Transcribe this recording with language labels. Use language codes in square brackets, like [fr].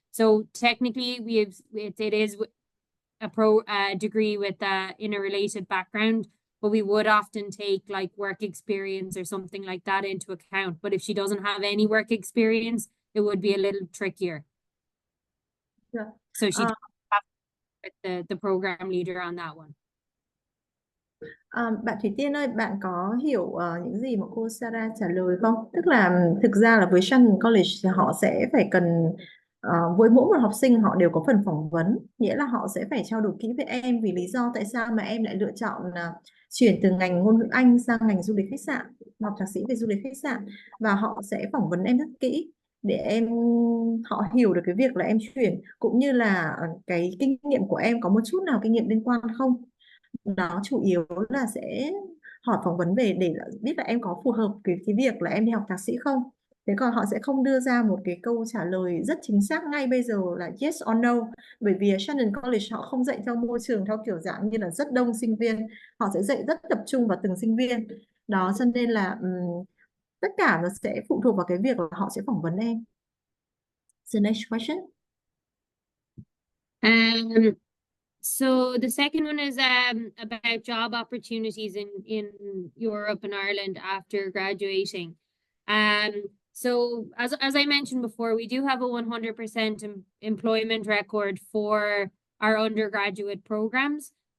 [en] So technically it is a degree with in a related background, but we would often take like work experience or something like that into account. But if she doesn't have any work experience, it would be a little trickier. Yeah. So she'd have with the program leader on that one. [vi] Bạn Thủy Tiên ơi, bạn có hiểu những gì mà cô Sarah trả lời không? Tức là thực ra là với Shannon College thì họ sẽ phải cần với mỗi một học sinh họ đều có phần phỏng vấn, nghĩa là họ sẽ phải trao đổi kỹ với em vì lý do tại sao mà em lại lựa chọn chuyển từ ngành ngôn ngữ Anh sang ngành du lịch khách sạn, học thạc sĩ về du lịch khách sạn, và họ sẽ phỏng vấn em rất kỹ để họ hiểu được cái việc là em chuyển, cũng như là cái kinh nghiệm của em có một chút nào kinh nghiệm liên quan không. Đó chủ yếu là sẽ hỏi phỏng vấn về để biết là em có phù hợp cái việc là em đi học thạc sĩ không. Thế còn họ sẽ không đưa ra một cái câu trả lời rất chính xác ngay bây giờ là [en] yes or no, [vi] bởi vì Shannon College họ không dạy theo môi trường theo kiểu dạng như là rất đông sinh viên, họ sẽ dạy rất tập trung vào từng sinh viên. Đó cho nên là tất cả nó sẽ phụ thuộc vào cái việc là họ sẽ phỏng vấn em. [en] The next question. So the second one is about job opportunities in Europe and Ireland after graduating. So as I mentioned before, we do have a 100% employment record for our undergraduate programs.